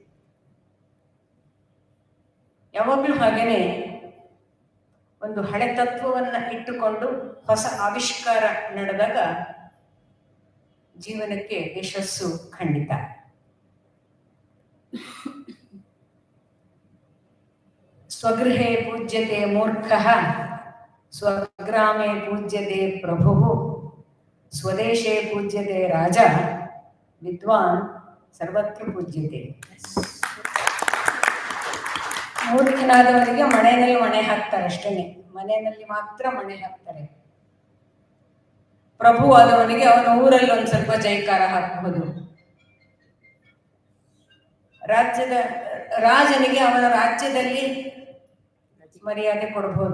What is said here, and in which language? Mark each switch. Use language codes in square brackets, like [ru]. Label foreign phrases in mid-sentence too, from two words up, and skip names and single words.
[kn] ಯಾವಾಗಲೂ ಹಾಗೇನೆ ಒಂದು ಹಳೆ ತತ್ವವನ್ನು ಇಟ್ಟುಕೊಂಡು ಹೊಸ ಆವಿಷ್ಕಾರ ನಡೆದಾಗ ಜೀವನಕ್ಕೆ ಯಶಸ್ಸು ಖಂಡಿತ. [sa] ಸ್ವಗೃಹೇ ಪೂಜ್ಯತೆ ಮೂರ್ಖಃ, ಸ್ವಗ್ರಾಮೇ ಪೂಜ್ಯತೆ ಪ್ರಭುಃ, ಸ್ವದೇಶೇ ಪೂಜ್ಯತೆ ರಾಜ, ವಿದ್ವಾನ್ ಸರ್ವತ್ರ ಪೂಜ್ಯತೆ. [kn] ಮೂರ್ಖನಾದವನಿಗೆ ಮನೆಯಲ್ಲಿ ಮಣೆ ಹಾಕ್ತಾರೆ ಅಷ್ಟೇ, ಮನೆಯಲ್ಲಿ ಮಾತ್ರ ಮಣೆ ಹಾಕ್ತಾರೆ. ಪ್ರಭು ಆದವನಿಗೆ ಅವನ ಊರಲ್ಲಿ ಒಂದು ಸ್ವಲ್ಪ ಜೈಕಾರ ಹಾಕಬಹುದು. ರಾಜನಿಗೆ ಅವನ ರಾಜ್ಯದಲ್ಲಿ ಮರ್ಯಾದೆ ಕೊಡಬಹುದು.